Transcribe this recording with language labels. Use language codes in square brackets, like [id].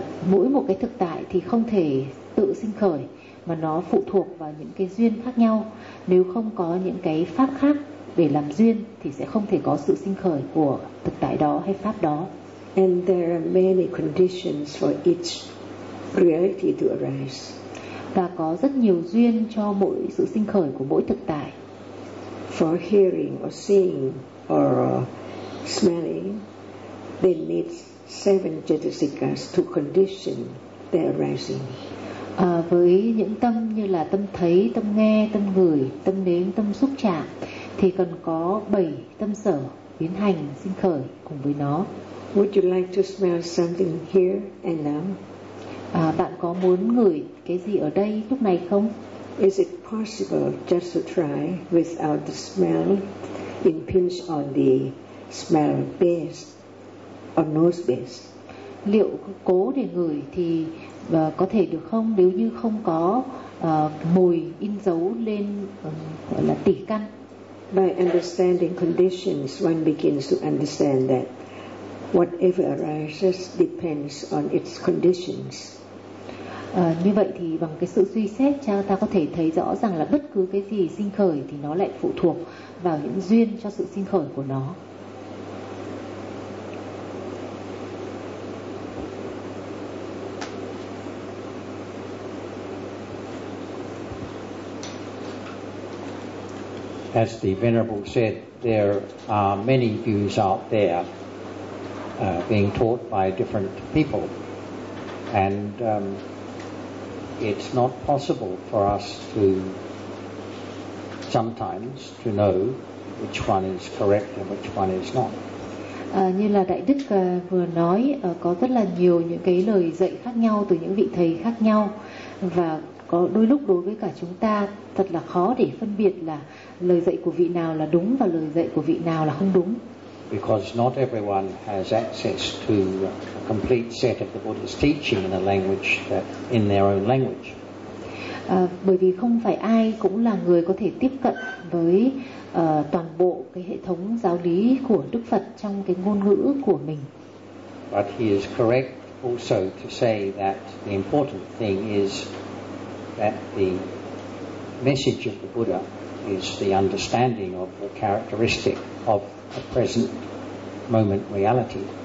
[vi] Mỗi một cái thực tại thì không thể tự sinh khởi, mà nó phụ thuộc vào những cái duyên khác nhau. Nếu không có những cái pháp khác để làm duyên thì sẽ không thể có sự sinh khởi của thực tại đó hay pháp đó. [en] And there are many conditions for each reality to arise. [vi] Và có rất nhiều duyên cho mỗi sự sinh khởi của mỗi thực tại. [en] For hearing or seeing or smelling, they need seven chetasikas to condition their arising. [vi] Với những tâm như là tâm thấy, tâm nghe, tâm ngửi, tâm nếm, tâm xúc chạm, thì cần có bảy tâm sở biến hành sinh khởi cùng với nó. [en] Would you like to smell something here and now? [vi] Bạn có muốn ngửi cái gì ở đây lúc này không? [en] Is it possible just to try without the smell impinge on the smell base? On nose base. [vi] Liệu cố để ngửi thì có thể được không nếu như không có mùi in dấu lên gọi là tỉ căn? [en] By understanding conditions, one begins to understand that whatever arises depends on its conditions. [vi] Như vậy thì bằng cái sự suy xét, cha ta có thể thấy rõ rằng là bất cứ cái gì sinh khởi thì nó lại phụ thuộc vào những duyên cho sự sinh khởi của nó. [en] As the Venerable said, there are many views out there being taught by different people. And it's not possible for us to sometimes to know which one is correct and which one is not. [vi] Như là Đại Đức vừa nói, có rất là nhiều những cái lời dạy khác nhau từ những vị thầy khác nhau, và có đôi lúc đối với cả chúng ta thật là khó để phân biệt là lời dạy của vị nào là đúng và lời dạy của vị nào là không đúng. [en] Because not everyone has access to a complete set of the Buddha's teaching in a language that in their own language. [vi] Bởi vì không phải ai cũng là người có thể tiếp cận với toàn bộ cái hệ thống giáo lý của Đức Phật trong cái ngôn ngữ của mình. [en] But he is correct also to say that the important thing is that the message of the Buddha is the understanding of the characteristic of a present moment reality.